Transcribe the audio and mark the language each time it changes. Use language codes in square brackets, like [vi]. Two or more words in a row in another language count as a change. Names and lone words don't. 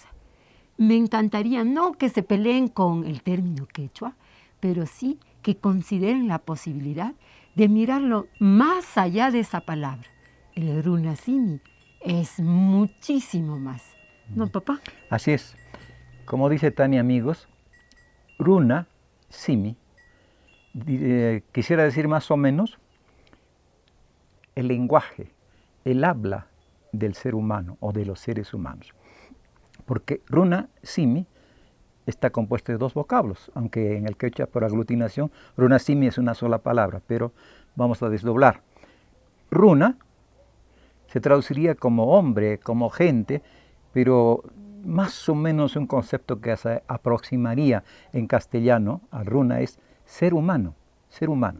[es] Me encantaría no que se peleen con el término quechua, pero sí que consideren la posibilidad de mirarlo más allá de esa palabra. El runasimi es muchísimo más. ¿No, papá? Así es. Como dice Tania, amigos, [qu] runa, simi, [es] quisiera decir más o menos el lenguaje, el habla del ser humano o de los seres humanos. [qu] Porque runa, simi, [es] está compuesto de dos vocablos, aunque en el quechua por aglutinación, [qu] runa, simi [es] es una sola palabra, pero vamos a desdoblar. Runa se traduciría como hombre, como gente, pero más o menos un concepto que se aproximaría en castellano a runa es ser humano, ser humano.